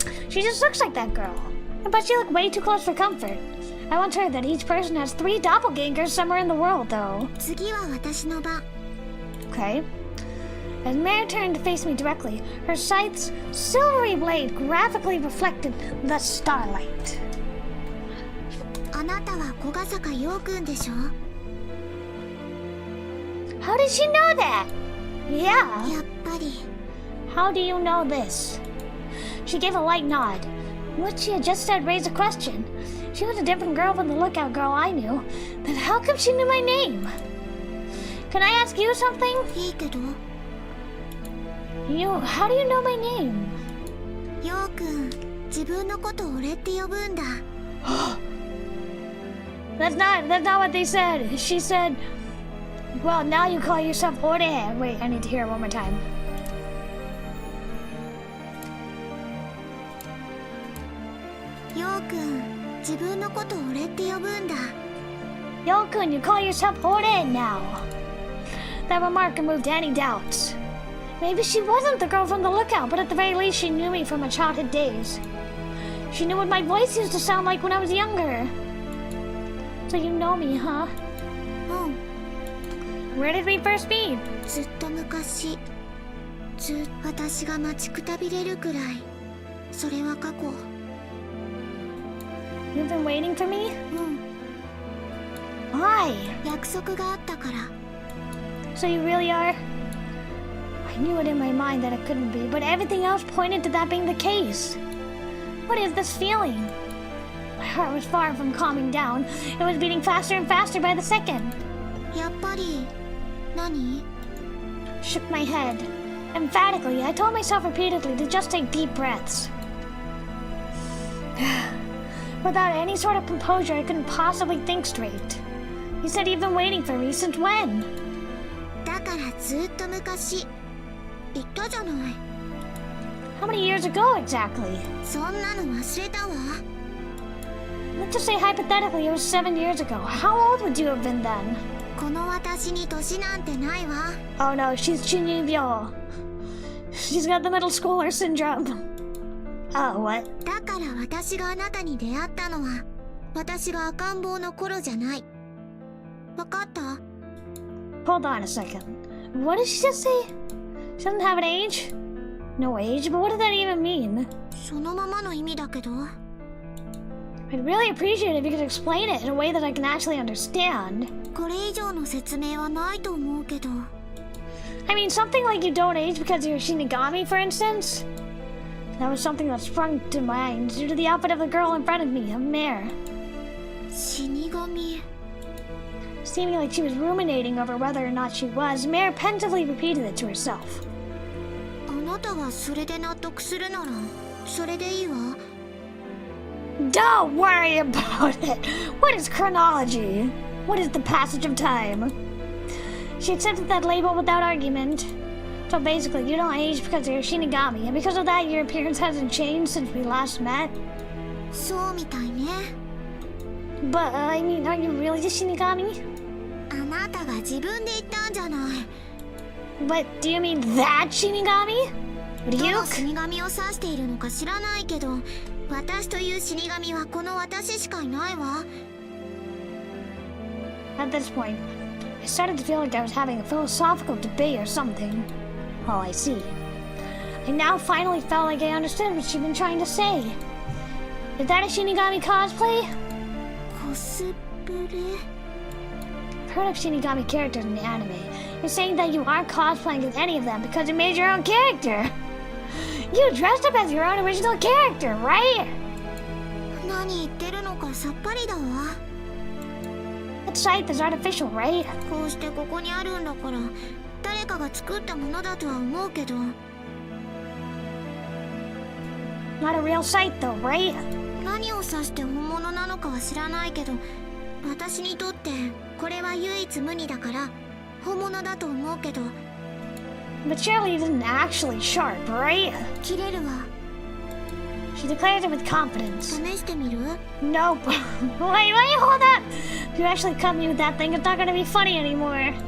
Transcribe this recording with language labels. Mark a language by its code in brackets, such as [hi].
[en] She just looks like that girl. But she looked way too close for comfort. I once heard that each person has 3 doppelgangers somewhere in the world, though. [ja] 次は私の番 [en] Okay. As Mare turned to face me directly, her scythe's silvery blade graphically reflected the starlight. [ja] あなたは小笠坂陽君でしょ [en] How did she know that? Yeah. [ja] やっぱり [en] How do you know this? She gave a light nod. What she had just said raised a question. She was a different girl from the lookout girl I knew. Then how come she knew my name? Can I ask you something? [ja] いいけど [en] How do you know my name? [ja] 陽君自分のこと俺って呼ぶんだ [en] That's not what they said. She said, well, now you call yourself Ore. Wait, I need to hear it one more time. [ja] 陽君自分のこと俺って呼ぶんだ [en] Yo-kun, you call yourself Ore now. That remark removed any doubts. Maybe she wasn't the girl from the lookout, but at the very least she knew me from my childhood days. She knew what my voice used to sound like when I was younger. So you know me, huh? [ja] うん [en] Where did we first meet? [ja] ずっと昔私が待ちくたびれるくらいそれは過去 [en] You've been waiting for me? [ja] うん [en] Why? [ja] 約束があったから [en] So you really are? I knew it in my mind that it couldn't be, but everything else pointed to that being the case. What is this feeling? My heart was far from calming down. It was beating faster and faster by the second. [ja] やっぱり何 [en] Shook my head. Emphatically, I told myself repeatedly to just take deep breaths. Without any sort of composure, I couldn't possibly think straight. You said you've been waiting for me since when? [ja] だからずっと昔言ったじゃない。 [en] How many years ago exactly? [ja] そんなの忘れたわ。 [en] Let's just say hypothetically it was 7 years ago. How old would you have been then? [ja] この私に年なんてないわ。 [en] Oh no, she's Chinibyo. She's got the middle schooler syndrome. Oh, what? [ja] だから私があなたに出会ったのは私が赤ん坊の頃じゃない。わかった？ [en] Hold on a second. What did she just say? She doesn't have an age? No age? But what did that even mean? [ja] そのままの意味だけど。 [en] I'd really appreciate it if you could explain it in a way that I can actually understand. [ja] これ以上の説明はないと思うけど。 [en] I mean, something like you don't age because you're Shinigami, for instance? That was something that sprung to mind due to the outfit of the girl in front of me, a mare. [ja] 死神。 [en] Seeming like she was ruminating over whether or not she was, Mare pensively repeated it to herself. [ja] あなたがそれで納得するならそれでいいわ。 [en] Don't worry about it! What is chronology? What is the passage of time? She accepted that label without argument. So basically, you don't age because you're Shinigami, and because of that, your appearance hasn't changed since we last met. [ja] そうみたいね。 [en] But, I mean, are you really a Shinigami? [ja] あなたが自分で言ったんじゃない。 [en] But, do you mean that Shinigami? [ja] どの [en] Ryuk? [ja] 死神を指しているのか知らないけど、私という死神はこの私しかいないわ。 [en] At this point, I started to feel like I was having a philosophical debate or something. Oh, I see. I now finally felt like I understood what she'd been trying to say. Is that a Shinigami cosplay? [ja] コスプレ？ [en] I've heard of Shinigami characters in the anime. You're saying that you aren't cosplaying as any of them because you made your own character. You dressed up as your own original character, right? [ja] 何言ってるのかさっぱりだわ。 [en] That scythe is artificial, right? [ja] こうしてここにあるんだから誰かが作ったものだとは思うけど。 [en] Not a real scythe though, right? [ja] 何を指して本物なのかは知らないけど、私にとってこれは唯一無二だから本物だと思うけど。 [en] But surely it isn't actually sharp, right? [ja] 切れるわ。 [en] She declares it with confidence. [ja] 試してみる？ [en] Nope. wait, hold up! If you actually cut me with that thing, it's not gonna be funny anymore.